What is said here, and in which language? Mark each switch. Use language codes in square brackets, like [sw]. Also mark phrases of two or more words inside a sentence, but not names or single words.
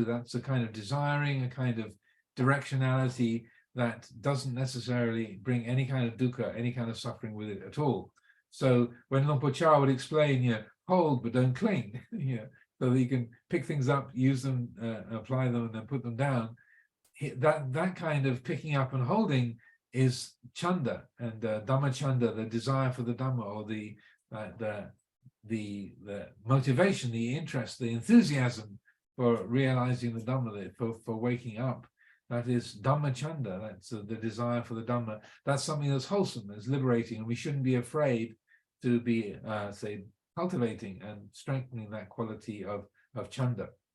[en] That's a kind of desiring, a kind of directionality that doesn't necessarily bring any kind of dukkha, any kind of suffering with it at all. So when Luang Por Chah would explain, hold but don't cling, so that you can pick things up, use them, apply them, and then put them down. That kind of picking up and holding is chanda, and [pi] Dhamma chanda, [en] the desire for the Dhamma, or the motivation, the interest, the enthusiasm for realizing the Dhamma, for waking up. That is [pi] Dhamma chanda. [en] That's the desire for the Dhamma. That's something that's wholesome, that's liberating, and we shouldn't be afraid to be, say, cultivating and strengthening that quality of chanda.